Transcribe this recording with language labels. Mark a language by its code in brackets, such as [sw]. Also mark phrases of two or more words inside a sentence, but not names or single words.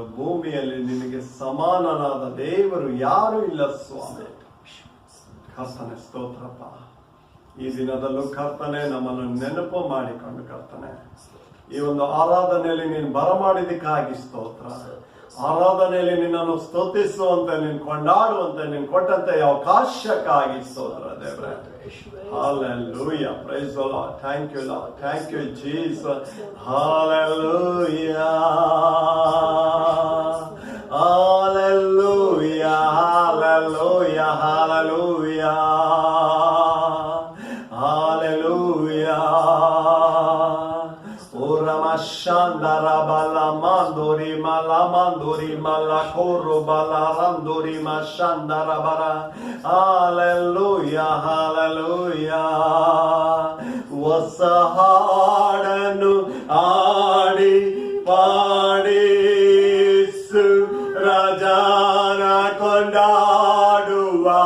[kn] ಭೂಮಿಯಲ್ಲಿ ನಿನಗೆ ಸಮಾನನಾದ ದೇವರು ಯಾರು ಇಲ್ಲ ಸ್ವಾಮಿ ಕರ್ತನೆ ಸ್ತೋತ್ರಪ್ಪ ಈ ದಿನದಲ್ಲೂ ಕರ್ತನೆ ನಮ್ಮನ್ನು ನೆನಪು ಮಾಡಿಕೊಂಡು ಕರ್ತನೆ ಈ ಒಂದು ಆರಾಧನೆಯಲ್ಲಿ ನೀನು ಬರಮಾಡಿದಕ್ಕಾಗಿ ಸ್ತೋತ್ರ ಆರಾಧನೆಯಲ್ಲಿ ನಿನ್ನನ್ನು ಸ್ತುತಿಸುವಂತೆ ನೀನು ಕೊಂಡಾಡುವಂತೆ ನೀನು ಕೊಟ್ಟಂತೆ ಅವಕಾಶಕ್ಕಾಗಿ ಸ್ತೋತ್ರ ದೇವ್ರೆ Hallelujah. [en] Praise the Lord. Thank you, Lord. Thank you, Jesus. Hallelujah. Hallelujah. Hallelujah. Hallelujah. Hallelujah. Shandara bala mandori mala koro bala randori mashandara bara. Hallelujah, hallelujah. [kn] ಹೊಸ ಹಾಡನ್ನು ಆಡಿ ಪಾಡಿಸು ರಾಜನ ಕೊಂಡಾಡುವ